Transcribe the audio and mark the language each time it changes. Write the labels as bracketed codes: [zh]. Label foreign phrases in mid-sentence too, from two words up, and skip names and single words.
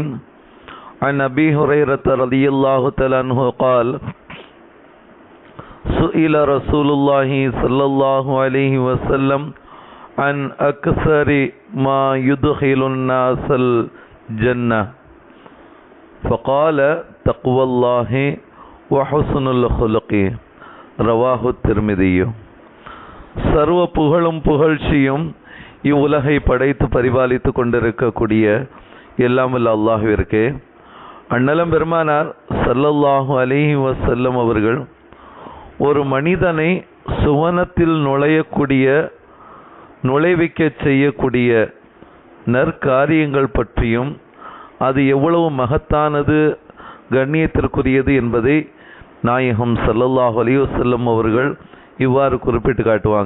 [ar] عن أبي هريرة رضي الله تعالى عنه قال: سئل رسول الله صلى الله عليه وسلم عن أكثر ما يدخل الناس الجنة فقال: تقوى الله وحسن الخلق. رواه الترمذي. [ta] சர்வ புகழும் புகழ்ச்சியும் இவ்வுலகை படைத்து பரிபாலித்து கொண்டிருக்கக்கூடிய எல்லாம் வல்ல அல்லாஹ்விற்கே. அண்ணலம் பெருமானார் [ar] صلى الله عليه وسلم [ta] அவர்கள் ஒரு மனிதனை சுவனத்தில் நுழைவிக்க செய்யக்கூடிய நற்காரியங்கள் பற்றியும் அது எவ்வளவு மகத்தானது, கண்ணியத்திற்குரியது என்பதை நாயகம் [ar] صلى الله عليه وسلم [ta] அவர்கள் இவ்வாறு குறிப்பிட்டு காட்டுவாங்க.